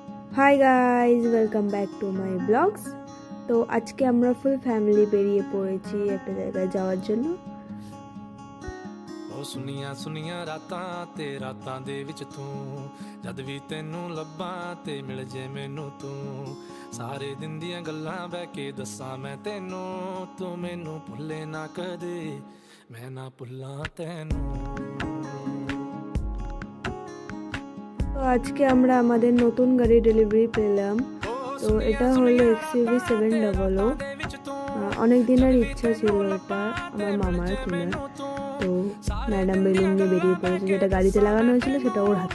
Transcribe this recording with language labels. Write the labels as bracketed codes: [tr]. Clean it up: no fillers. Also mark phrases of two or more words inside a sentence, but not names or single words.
[en] Hi guys welcome back to my blogs. [hi] तो आज के [bn] আমরা [en] full family [bn] বেরিয়ে পড়েছি একটা জায়গায় যাওয়ার জন্য। [pa] ਉਹ ਸੁਨੀਆਂ ਸੁਨੀਆਂ ਰਾਤਾਂ ਤੇ ਰਾਤਾਂ ਦੇ ਵਿੱਚ ਤੂੰ ਜਦ ਵੀ ਤੈਨੂੰ ਲੱਭਾਂ ਤੇ ਮਿਲ ਜੇ ਮੈਨੂੰ ਤੂੰ ਸਾਰੇ ਦਿਨ ਦੀਆਂ ਗੱਲਾਂ ਬਹਿ ਕੇ ਦੱਸਾਂ ਮੈਂ ਤੈਨੂੰ ਤੂੰ ਮੈਨੂੰ ਭੁੱਲੇ ਨਾ ਕਦੇ ਮੈਂ ਨਾ ਭੁੱਲਾਂ ਤੈਨੂੰ। [bn] তো আজকে আমরা আমাদের নতুন গাড়ি ডেলিভারি পেলাম। তো এটা হলো XUV 700। অনেক দিনের ইচ্ছা ছিল এটা আমার মামার কেনার। তো ম্যাডাম বেলুন নিয়ে বেরিয়ে পড়েছে, যেটা গাড়িতে লাগানো হয়েছিল সেটা ওর হাতে।